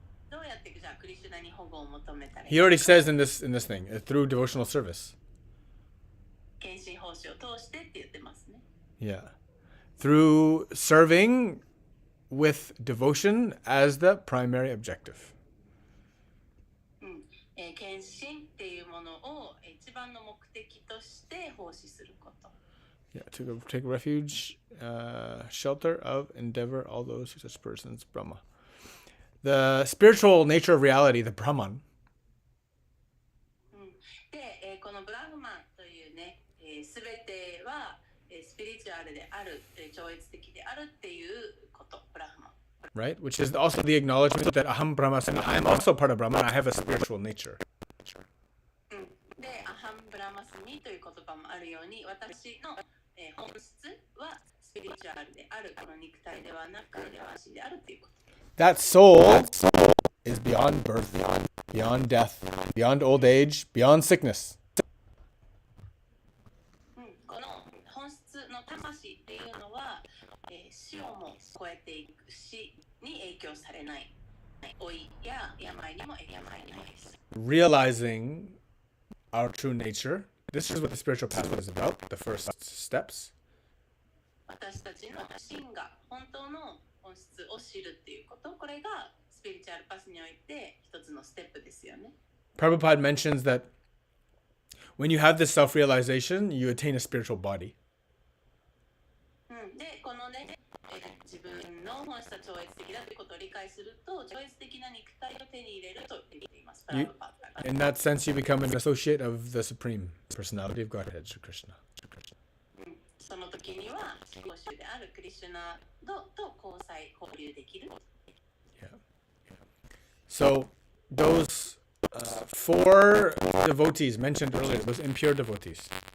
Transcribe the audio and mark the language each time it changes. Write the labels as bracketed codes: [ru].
[ja] どうやってじゃあクリシュナに保護を求めたらいい [en] He already says in this thing, through devotional service. [ja] 献身奉仕を通してって言ってますね。 [en] Yeah. Through serving with devotion as the primary objective. [ja] 献身っていうものを一番の目的として奉仕すること。 [en] Yeah, to take refuge, shelter of, endeavor, all those who such persons, Brahma. The spiritual nature of reality, the Brahman. [ja] で、このブラフマンというね、すべてはスピリチュアルである、超越的であるっていうこと、ブラフマン。 [en] Right? Which is also the acknowledgement that Aham Brahmasmi, I am also part of Brahman, I have a spiritual nature. [ja] で、アハンブラマスミという言葉もあるように、私の本質はスピリチュアルである、この肉体ではなく、魂であるということ。 [en] That soul is beyond birth, beyond death, beyond old age, beyond sickness. [ja] この本質の魂っていうのは、死をも超えていく、死に影響されない、老いや病にもです。 [en] Realizing our true nature. This is what the spiritual path is about, the first steps. [ja] 私たちの真が本当の本質を知るっていうこと、これがスピリチュアルパスにおいて一つのステップですよね。 [en] Prabhupada mentions that when you have this self-realization, you attain a spiritual body. [ja] で、このね、自分の本質は超越的だということを理解すると、超越的な肉体を手に入れると言っています。 [en] In that sense, you become an associate of the Supreme Personality of Godhead, Sri Krishna. [ja] その時には、公衆であるクリシュナと交流できる。 [en] Yeah. So, those four devotees mentioned earlier, those impure devotees.